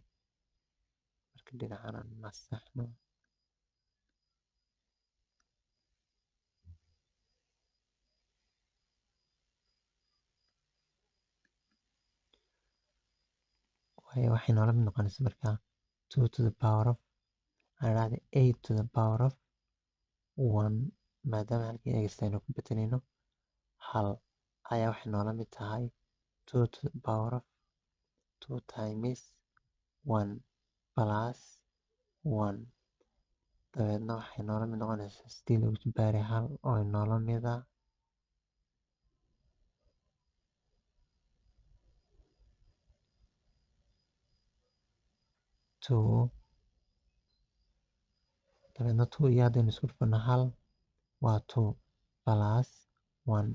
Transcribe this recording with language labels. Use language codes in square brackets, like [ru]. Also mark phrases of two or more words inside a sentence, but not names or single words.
[so] marka dhinacana masaxno waayo waxay noola mid noqonaysa marka 2 to [en] the power of [so] aan idhahda [en] 8 to the power of 1 [so] maadaama halkii x aynu ku bedelayno hal ayaa waxay noola mid tahay [en] 2 to the power of 2 times 1 plus 1. [so] dabeedna waxay noola mid noqonaysaa 8 lagu jibbaaray hal oo noola mida 2. dabeedna 2 iyo haddaynu isku dhufano hal waa 2 [en] plus 1.